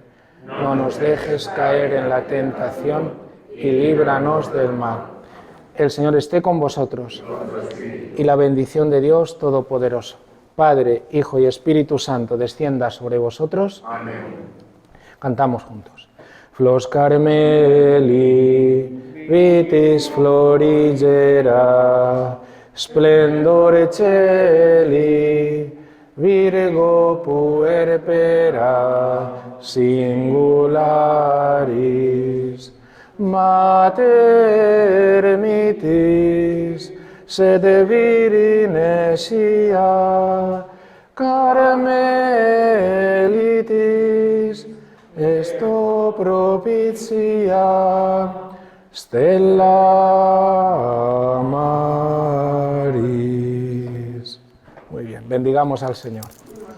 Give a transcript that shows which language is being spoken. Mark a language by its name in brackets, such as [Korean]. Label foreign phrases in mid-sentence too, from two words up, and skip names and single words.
[Spanish] No nos dejes caer en la tentación y líbranos del mal. El Señor esté con vosotros y la bendición de Dios Todopoderoso, Padre, Hijo y Espíritu Santo, descienda sobre vosotros. Amén. Cantamos juntos. [Latin] Flos Carmeli, vitis florigera, splendore celi, Virgo puerpera, singularis, Mater mitis, sed virine sia, Carmelitis, esto propitia, Stella Maris. [Spanish] Muy bien, bendigamos al Señor.